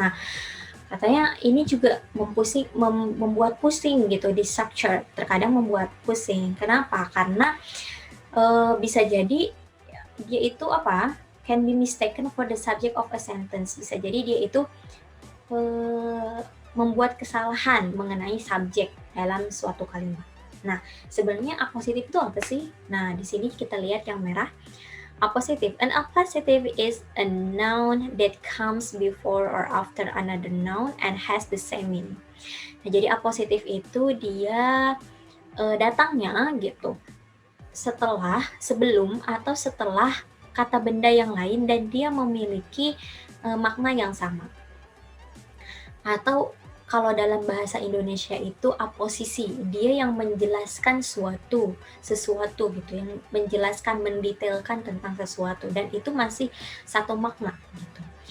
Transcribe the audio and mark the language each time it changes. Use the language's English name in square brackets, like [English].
[Indonesian] Nah, katanya ini juga membuat pusing gitu di structure, terkadang membuat pusing. Kenapa? Karena bisa jadi dia itu apa? [English] Can be mistaken for the subject of a sentence. [Indonesian] Bisa jadi dia itu membuat kesalahan mengenai subjek dalam suatu kalimat. Nah, sebenarnya appositive itu apa sih? Nah, di sini kita lihat yang merah. Appositive. [English] An appositive is a noun that comes before or after another noun and has the same meaning. [Indonesian] Nah, jadi appositive itu dia datangnya gitu sebelum atau setelah kata benda yang lain dan dia memiliki makna yang sama. Atau kalau dalam bahasa Indonesia itu aposisi, dia yang menjelaskan sesuatu gitu, yang menjelaskan, mendetailkan tentang sesuatu, dan itu masih satu makna gitu.